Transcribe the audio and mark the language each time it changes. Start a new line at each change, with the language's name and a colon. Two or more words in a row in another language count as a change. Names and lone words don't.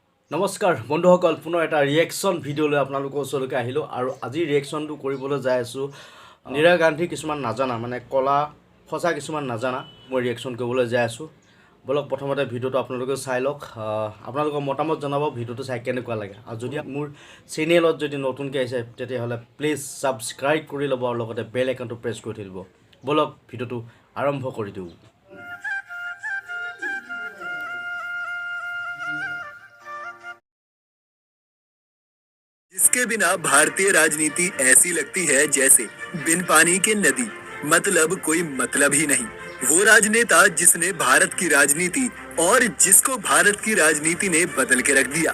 Assamese: নমস্কাৰ বন্ধুসকল, পুনৰ এটা
English: reaction video'
Assamese: লৈ আপোনালোকৰ ওচৰলৈকে আহিলোঁ আৰু আজি ৰিয়েকশ্যনটো কৰিবলৈ যাই আছোঁ ইন্দিৰা গান্ধী কিছুমান নাজানা মানে কলা সঁচা কিছুমান নাজানা মই ৰিয়েকশ্যন কৰিবলৈ যাই আছোঁ। বলক প্ৰথমতে ভিডিঅ'টো আপোনালোকে চাই লওক, আপোনালোকৰ মতামত জনাব ভিডিঅ'টো চাই কেনেকুৱা লাগে। আৰু যদি মোৰ চেনেলত যদি নতুনকৈ আহিছে তেতিয়াহ'লে প্লিজ ছাবস্ক্ৰাইব কৰি ল'ব আৰু লগতে
English: bell iconটো
Assamese: প্ৰেছ কৰি থৈ দিব। বলক ভিডিঅ'টো আৰম্ভ কৰি দিওঁ।
Hindi: जिसके बिना भारतीय राजनीति ऐसी लगती है जैसे बिन पानी के नदी, मतलब कोई मतलब ही नहीं। वो राजनेता जिसने भारत की राजनीति और जिसको भारत की राजनीति ने बदल के रख दिया।